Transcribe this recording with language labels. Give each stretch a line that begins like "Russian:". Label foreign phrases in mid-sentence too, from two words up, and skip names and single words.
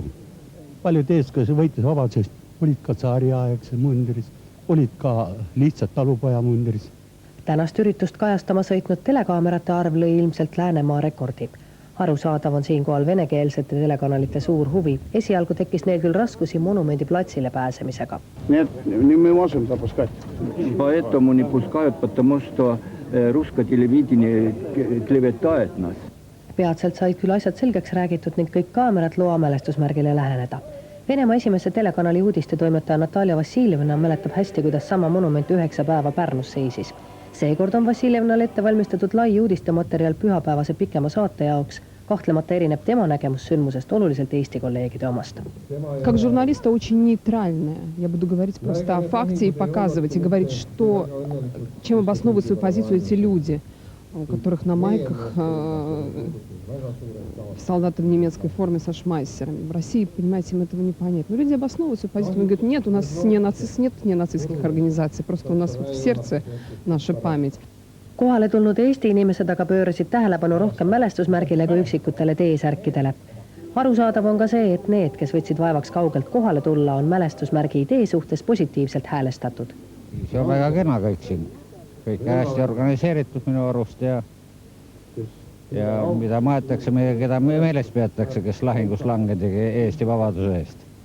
Estonian: Paljud eestkões võitles vabadusest, olid ka tsaariaegse mundris, olid ka lihtsalt talupoja mundris. Tänast üritust kajastama sõitnud telekaamerate arv lõi ilmselt Läänemaa rekordi. Arusaadav on siinkohal venekeelsete telekanalite suur huvi. Esialgu tekkis neil küll raskusi monumendi platsile pääsemisega.
Russian: Не мы можем запускать. Поэтому не пускают, потому что русское телевидение клеветает нас.
Estonian: Peatselt said küll asjad selgeks räägitud ning kõik kaamerad loa mälestusmärgile läheneda. Venemaa esimese telekanali uudistetoimetaja Natalja Vassiljevna mäletab hästi, kuidas sama monument 9 päeva Pärnus seisis. Seekord on Vassiljevnal ette valmistatud lai uudistematerjal pühapäevase pikema saate jaoks. Kahtlemata erineb tema nägemus sündmusest oluliselt Eesti kolleegide omast.
Russian: Как журналиста очень нейтральная. Я буду говорить просто о факте и показывать, и говорить, что, чем обосновывают свою позицию эти люди, у которых на майках солдаты в немецкой форме со шмайсерами. В России, понимаете, им этого не понять. Но люди обосновывают свою позицию. Они говорят, нет, у нас нет нацистских организаций, просто у нас в сердце наша память.
Estonian: Kohale tulnud Eesti inimesed aga pöörasid tähelepanu rohkem mälestusmärgile kui üksikutele teesärkidele. Arusaadav on ka see, et need, kes võtsid vaevaks kaugelt kohale tulla, on mälestusmärgi idee suhtes positiivselt häälestatud. See on väga kena kõik siin. Kõik hästi organiseeritud minu arust ja mida maetakse, keda meeles peatakse, kes lahingus langedegi Eesti vabaduse eest.